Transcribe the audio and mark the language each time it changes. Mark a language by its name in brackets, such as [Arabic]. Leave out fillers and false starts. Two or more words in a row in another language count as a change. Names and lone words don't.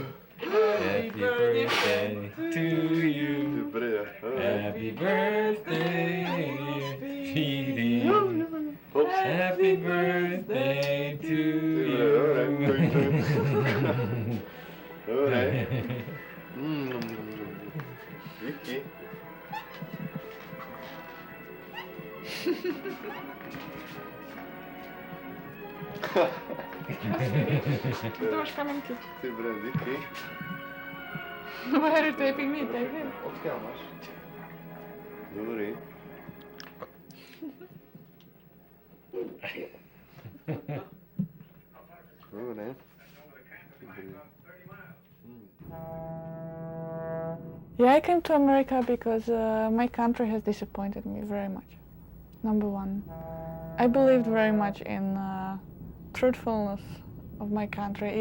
[English] Happy birthday to you. Happy birthday, dear Petey. Happy birthday to you. Vicky. [Slovak] To máš kamenky. Ty bre, Vicky. [English] Why are you taping me? Tape him. [Slovak] Odkiaľ máš? Dobrý. Dobre. [English] Yeah, I came to America because my country has disappointed me very much. Number one, I believed very much in truthfulness of my country.